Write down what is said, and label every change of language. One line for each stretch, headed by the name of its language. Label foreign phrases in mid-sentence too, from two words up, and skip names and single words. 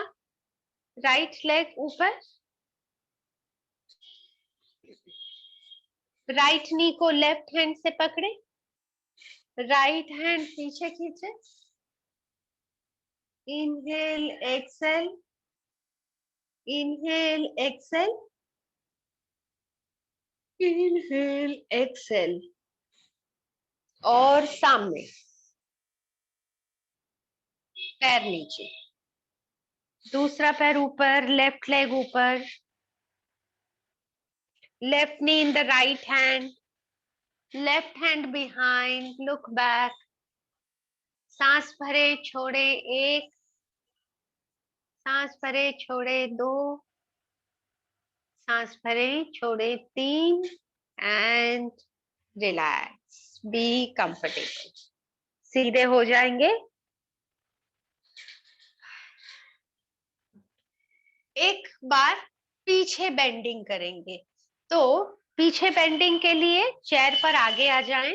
English: right leg ऊपर, right knee को left hand
Hindi: से पकड़े,
English: right hand
Hindi: पीछे खींचे,
English: inhale exhale, inhale exhale, inhale exhale, इनहेल एक्सेल।
Hindi: और सामने, पैर नीचे, दूसरा पैर ऊपर,
English: left leg ऊपर, लेफ्ट knee in the right hand, left hand behind, look back.
Hindi: सांस भरे छोड़े 1, सांस भरे छोड़े 2, सांस भरे छोड़े 3
English: and relax, be comfortable.
Hindi: सीधे हो जाएंगे। एक बार पीछे बेंडिंग करेंगे, तो पीछे बेंडिंग के लिए चेयर पर आगे आ जाएं।